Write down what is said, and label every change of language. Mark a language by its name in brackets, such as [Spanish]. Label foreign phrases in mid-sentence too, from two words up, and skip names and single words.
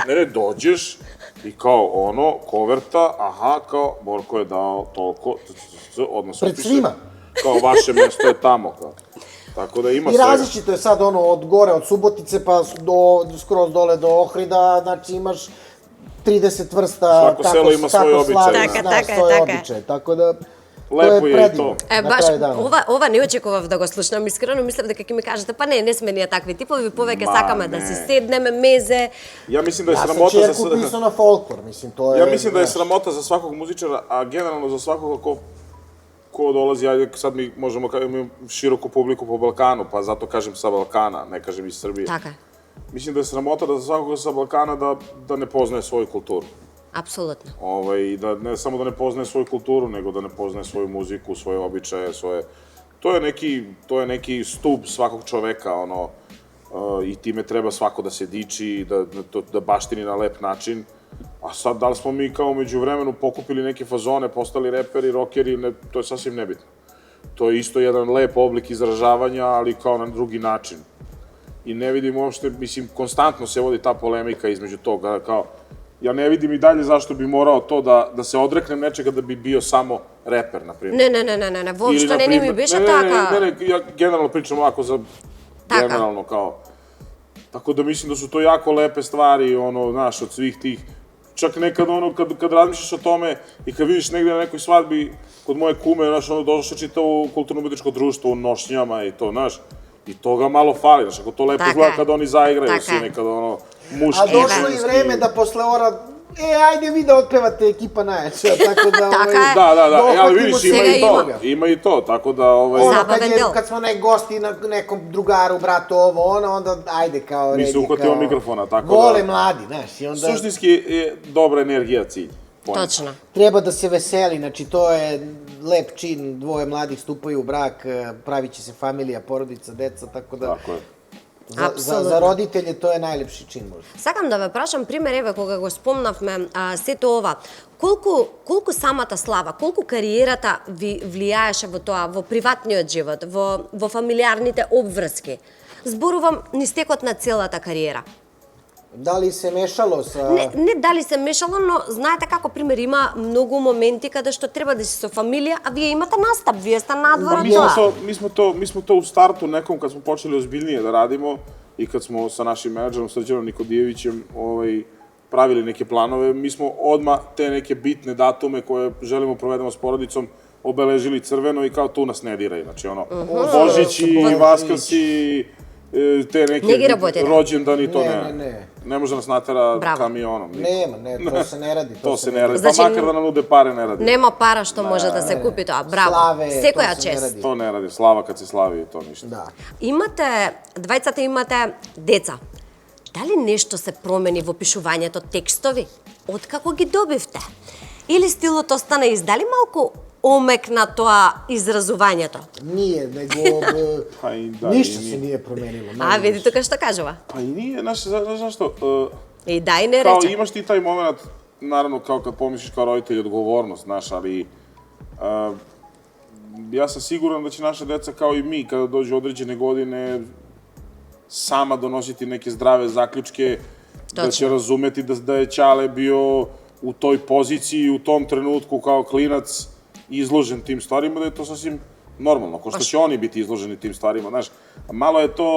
[Serbian] ne, dođeš i kao koverta, aha, kao, Borko je dao toliko, odnosno Pred svima. Kao, vaše mesto je tamo, kao. Tako da ima I svega. različito je sad ono od gore, od Subotice pa skroz dole do Ohrida, znači imaš 30 vrsta Svako selo ima svoj običaj, slavi, [Macedonian] Така, [Serbian] znaš, [Macedonian] така е, [Serbian] svoje [Macedonian] така е. [Serbian] običaje, tako da Lepo to je je i predivno. to. [Macedonian] Е, [Serbian] na [Macedonian] баш, [Serbian] kraju dana. [Macedonian] ова не очекував да го слушнам, искрено мислев дека ќе ми кажете, па не сме ние такви типови, повеќе Ма, сакаме да не. си седнеме мезе. [Serbian] Ja mislim da je Ja sam sramota za... čerku pisao na folklor, mislim, to je... Ja mislim da je znaš, sramota za svakog muzičara, a generalno za svakog ko dolazi, ajde sad mi možemo imamo široku publiku po Balkanu, pa zato kažem sa Balkana, ne kažem iz Srbije. [Macedonian] Така е, [Serbian] Mislim da je sramota da za svakog sa Balkana da ne poznaje svoju kulturu. [Macedonian] апсолутно. [Serbian] I da ne samo da ne poznaje svoju kulturu, nego da ne poznaje svoju muziku, svoje običaje, svoje... To je neki stub svakog čoveka, i time treba svako da se diči, da baštini na lep način. A sad, da li smo mi kao među vremenu pokupili neke fazone, postali reperi, rokeri, to je sasvim nebitno. To je isto jedan lep oblik izražavanja, ali kao na drugi način. I ne vidim uopšte, mislim, konstantno se vodi ta polemika između toga, kao, ja ne vidim i dalje zašto bi morao to da se odreknem nečega da bi bio samo reper, na primjer. [Macedonian] Не, воопшто не ми беше така. [Serbian] Ne, ja generalno pričam ovako za [Macedonian] Така. [Serbian] generalno kao. Tako da mislim da su to jako lepe stvari, znaš, od svih tih, čak nekad kad razmišljaš o tome i kad vidiš negde na nekoj svadbi kod moje kume, znaš, došlo čitavo kulturno-umetničko društvo u nošnjama i to, znaš, i toga malo fali, znaš, ako to lepo [Macedonian] Така [Serbian] izgleda [Macedonian] е. [Serbian] kad oni zaigraju, [Macedonian] Така [Serbian] svi [Macedonian] е. [Serbian] nekad muški. A došlo je i ženski. vreme da posle ora, ajde vi da otpevate ekipa najjača, tako da... [Macedonian] Така е. [Serbian] Da, dohvatimo ali vidiš, se ima i [Macedonian] Сега [Serbian] to, ima i to, tako da, [Macedonian] Забаван дел. [Serbian] Kad smo gosti na nekom drugaru, bratu, onda ajde kao Mi red se je uhvatimo kao... mikrofona, tako da... Vole mladi, znaš, i onda... Suštinski je dobra energija cilj. Point. [Macedonian] Точно. [Serbian] Treba da se veseli, znači to je lep čin, dvoje mladih stupaju u brak, pravit će se familija, porodica, deca, tako da... Tako je. Za [Macedonian] Апсолутно. [Serbian] roditelje to je najlepši čin možda. [Macedonian] Сакам да ве прашам пример, еве кога го спомнавме сето ова. Колку самата слава, колку кариерата ви влијаеше во тоа, во приватниот живот, во фамилиарните обврски? Зборувам низ текот на целата кариера. [Serbian] Da li se mešalo sa... [Macedonian] Не дали се мешало, но знаете како пример има многу моменти каде што треба да си со фамилија, а вие имате настап, вие сте надвор од тоа. [Serbian] Mi smo to u startu nekom, kad smo počeli ozbiljnije da radimo i kad smo sa našim menadžerom Srđanom Nikodijevićem pravili neke planove, mi smo odmah te neke bitne datume koje želimo provedemo s porodicom obeležili crveno i kao tu nas ne diraj. Znači Božić i Vaskrs i te [Macedonian] Не ги [Serbian] neke [Macedonian] работите? [Serbian] rođendani, to Ne. ne. Ne može nas natera [Macedonian] Браво. [Serbian] kamionom. niko. Nema, to se ne radi. To se ne radi, [Macedonian] Значи, [Serbian] pa makar da nam nude pare ne radi. [Macedonian] Нема пара што може да се купи тоа. Браво. [Serbian] Славе, [Macedonian] Секоја тоа се не чест. [Serbian] ради. To ne radi, slava kad se slavi, to ništa. Da. [Macedonian] Имате, двајцата имате деца. Дали нешто се промени во пишувањето текстови? Откако ги добивте? Или стилот остана издали малку омекна тоа изразувањето? [Serbian] Nije, nego Pa i da, ništa i se nije. nije promenilo. [Macedonian] А, види тука што кажува. [Serbian] Pa i nije, znaš zašto? [Macedonian] И дај не [Serbian] Kao [Macedonian] рече. [Serbian] imaš ti taj moment, naravno kao kad pomisliš kao roditelj odgovornost, znaš, ali ja sam siguran da će naša deca kao i mi kada dođu određene godine sama donositi neke zdrave zaključke, da će razumeti da je Ćale bio u toj poziciji, u tom trenutku kao klinac izložen tim stvarima, da je to sasvim normalno, ko što će oni biti izloženi tim stvarima, znaš, malo je to...